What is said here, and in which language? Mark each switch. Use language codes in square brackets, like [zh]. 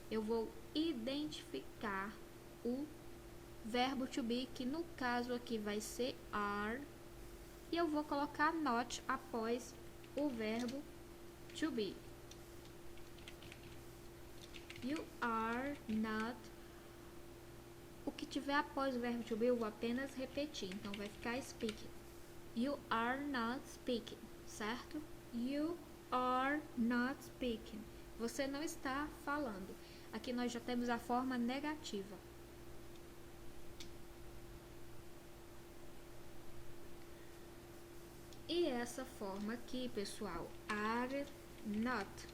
[pt] Eu vou identificar o verbo to be, que no caso aqui vai ser are, e eu vou colocar not após o verbo to be. You are not. O que tiver após o verbo to be eu vou apenas repetir. Então vai ficar speaking. [en] You are not speaking, certo? [pt] You are not speaking. Você não está falando. Aqui nós já temos a forma negativa. E essa forma aqui, pessoal, are not.